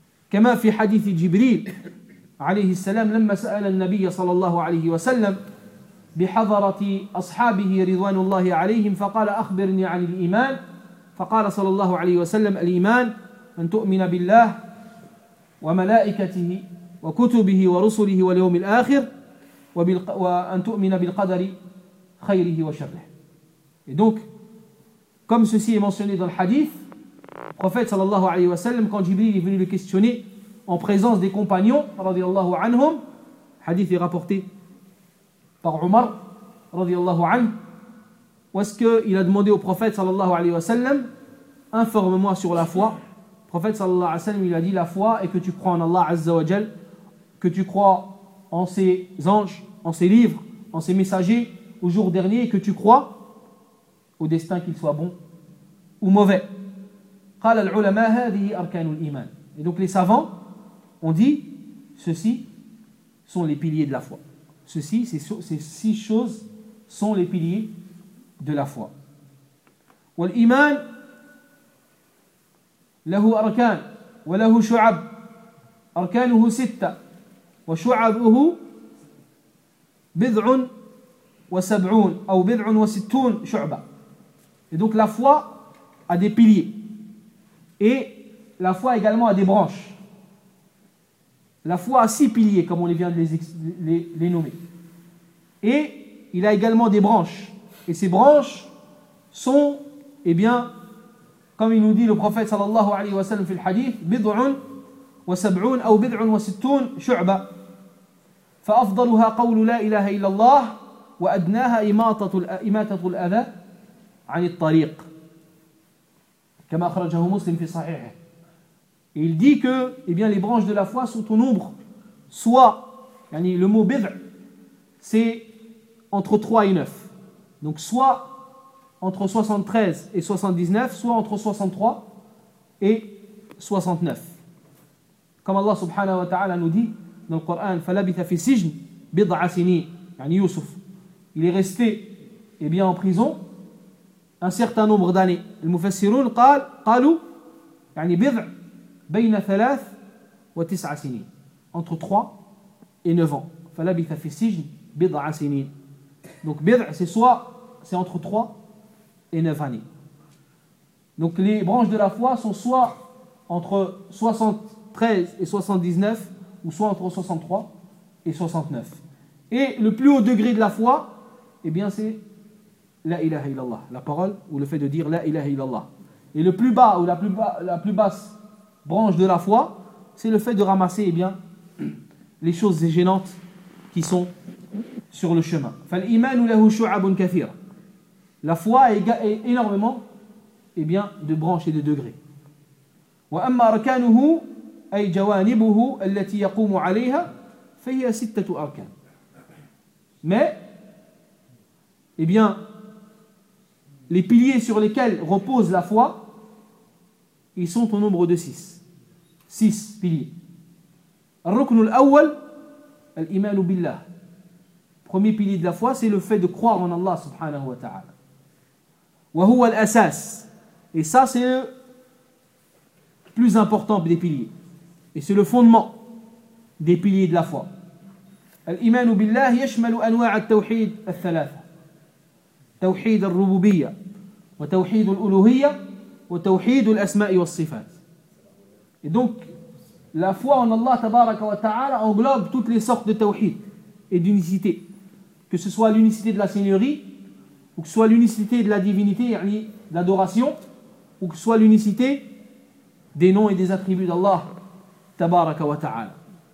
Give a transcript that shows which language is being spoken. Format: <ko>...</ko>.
<ar>كما في حديث جبريل عليه السلام لما سأل النبي صلى الله عليه وسلم بحضرة أصحابه رضوان الله عليهم فقال أخبرني عن الإيمان فقال صلى الله عليه وسلم الإيمان أن تؤمن بالله وملائكته وكتبه ورسله واليوم الآخر وأن تؤمن بالقدر خيره وشره.</ar> <fr>Et donc, comme ceci est mentionné dans le hadith, le prophète sallallahu alayhi wa sallam, quand Jibril est venu le questionner en présence des compagnons radiallahu anhum, hadith est rapporté par Omar radiallahu anhu, où est-ce qu'il a demandé au prophète sallallahu alayhi wa sallam, informe-moi sur la foi. Le prophète sallallahu alayhi wa sallam, il a dit, la foi est que tu crois en Allah azza wa jal, que tu crois en ses anges, en ses livres, en ses messagers, au jour dernier, et que tu crois au destin, qu'il soit bon ou mauvais.</fr> <ar>قال العلماء هذه أركان الإيمان.</ar> <fr>Et donc les savants ont dit, ceci sont les piliers de la foi. Ceci, ces six choses sont les piliers de la foi.</fr> <ar>والإيمان له أركان وله شعب. أركانه ستة وشعبه بضع وسبعون أو بضع وستون شعبة.</ar> <fr>Et donc la foi a des piliers. Et la foi également a des branches. La foi a six piliers, comme on vient de les nommer. Et il a également des branches. Et ces branches sont, eh bien, comme il nous dit le prophète sallallahu alayhi wa sallam fil hadith,</fr> <ar>bid'un wa sab'un</ar> <fr>ou</fr> <ar>bid'un wa sittun shu'ba. Fa'afdaluha qawlu la ilaha illallah wa adnaha imatatul adha. عن الطريق كما أخرجه مسلم في صحيحه.</ar> <fr>Il dit que, eh bien, les branches de la foi sont au nombre, soit, yani le mot bid', c'est entre 3 et 9. Donc soit entre 73 et 79, soit entre 63 et 69. Comme Allah subhanahu wa ta'ala nous dit dans le Coran,</fr> <ar>فَلَبِثَ فِي سِجْنِ بِضْعَ سِنِينَ يعني يوسف.</ar> <fr>Il est resté, eh bien, en prison un certain nombre d'années.</fr> <ar>Les mufassirun قالوا يعني بضع بين ثلاث وتسع سنين.</ar> <fr>Entre 3 et 9 ans.</fr> <ar>فلبث في السجن بضع سنين.</ar> <fr>Donc بضع c'est entre 3 et 9 années. Donc les branches de la foi sont soit entre 73 et 79 ou soit entre 63 et 69. Et le plus haut degré de la foi, eh bien c'est la ilaha illallah, la parole ou le fait de dire la ilaha illallah. Et le plus bas ou la plus basse branche de la foi, c'est le fait de ramasser, eh bien, les choses gênantes qui sont sur le chemin.</fr> <ar>فالإيمان له شعب كثيرة.</ar> <fr>La foi est énormément, eh bien, de branches et de degrés.</fr> <ar>وأما أركانه أي جوانبه التي يقوم عليها فهي ستة أركان.</ar> <fr>Mais, eh bien, les piliers sur lesquels repose la foi, ils sont au nombre de 6. 6 piliers.</fr> <ar>Ar-ruknu al-awwal, al-imanu billah.</ar> <fr>Premier pilier de la foi, c'est le fait de croire en Allah subhanahu wa ta'ala.</fr> <ar>Wa huwa al-asas.</ar> <fr>Et ça, c'est le plus important des piliers. Et c'est le fondement des piliers de la foi.</fr> <ar>الإيمان بالله يشمل أنواع التوحيد الثلاثة توحيد الربوبية وتوحيد الألوهية وتوحيد الأسماء والصفات.</ar> <fr>Et donc la foi en Allah تبارك وتعالى englobe toutes les sortes de tawhid et d'unicité, que ce soit l'unicité de la seigneurie ou que ce soit l'unicité de la divinité, يعني l'adoration, ou que ce soit l'unicité des noms et des attributs d'Allah تبارك وتعالى.</fr>